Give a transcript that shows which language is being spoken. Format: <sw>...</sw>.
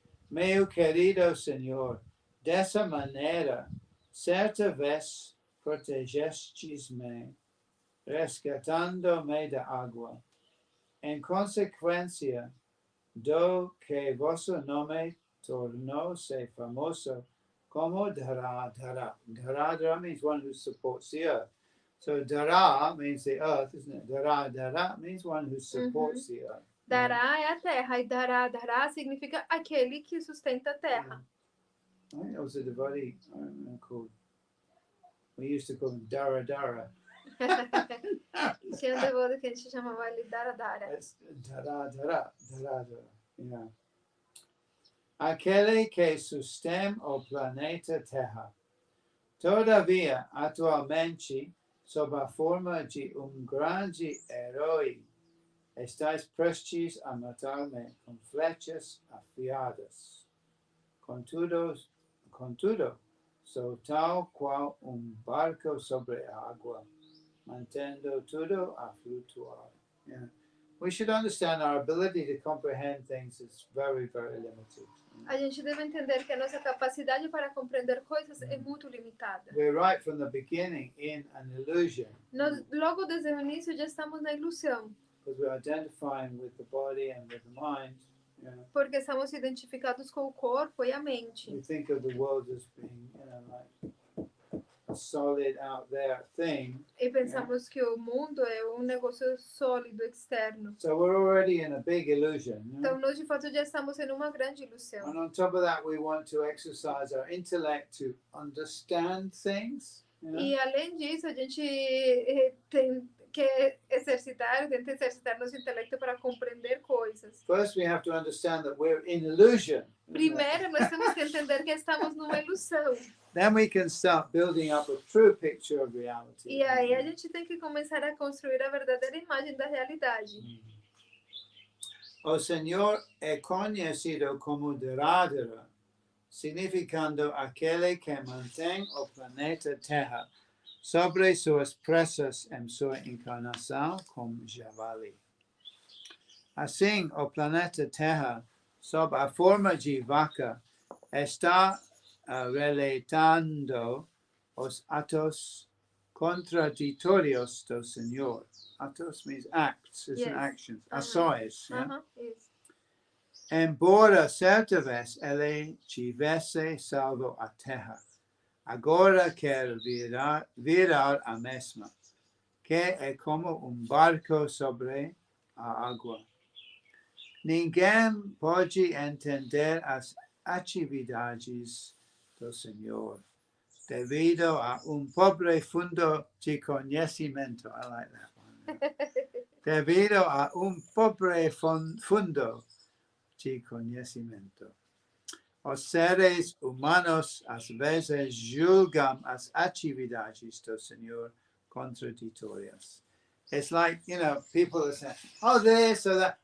<pt>Meu querido Senhor, dessa maneira, certa vez protegestes-me, resgatando-me da água. Em consequência do que vosso nome tornou-se famoso como Dharadhara.</pt> <en>Dharadhara means one who supports the earth. So Dhara means the earth, isn't it? Dharadhara means one who supports the earth.</en> <pt>Dará é a terra, e Dará significa aquele que sustenta a terra.</pt> <en>I think there was a devotee called, we used to call him Dara Dara.</en> <pt>Tinha um devoto que a gente chamava ele Dara.</pt> <en>It's Dara. Yeah.</en> <pt>Aquele que sustém o planeta Terra. Todavia, atualmente, sob a forma de grande herói, estáis prestes a matar-me com flechas afiadas. Contudo, sou tal qual barco sobre a água, mantendo tudo a flutuar. Yeah.</pt> <en>We should understand our ability to comprehend things is very, very limited.</en> <pt>A gente deve entender que a nossa capacidade para compreender coisas é muito limitada.</pt> <en>We're right from the beginning in an illusion.</en> <pt>Nós, logo desde o início, já estamos na ilusão.</pt> <en>Because we're identifying with the body and with the mind. Yeah.</en> <pt>Porque estamos identificados com o corpo e a mente.</pt> <en>We think of the world as being, like a solid out there thing.</en> <pt>E pensamos que o mundo é negócio sólido externo.</pt> <en>So we're already in a big illusion.</en> <pt>Então nós de fato já estamos em uma grande ilusão.</pt> <en>And on top of that, we want to exercise our intellect to understand things.</en> <pt>E além disso, a gente tem que tenta exercitar nosso intelecto para compreender coisas.</pt> <en>First, we have to understand that we're in illusion.</en> <pt>Primeiro, nós temos que entender que estamos numa ilusão.</pt> <en>Then we can start building up a true picture of reality.</en> <pt>E aí a gente tem que começar a construir a verdadeira imagem da realidade. O Senhor é conhecido como Dharadhara, significando aquele que mantém o planeta Terra sobre suas presas em sua encarnação como Javali. Assim, o planeta Terra, sob a forma de vaca, está relatando os atos contraditórios do Senhor.</pt> <en>Atos means acts, isn't actions.</en> <pt>Ações. Yeah? Isso. Embora certa vez ele tivesse salvo a terra, agora quer virar a mesma, que é como barco sobre a água. Ninguém pode entender as atividades do Senhor, devido a pobre fundo de conhecimento.</pt> <en>I like that one.</en> <pt>Devido a pobre fundo de conhecimento. Os seres humanos às vezes julgam as atividades do Senhor contraditórias.</pt> <en>It's like, people are saying, oh, this or that.</en>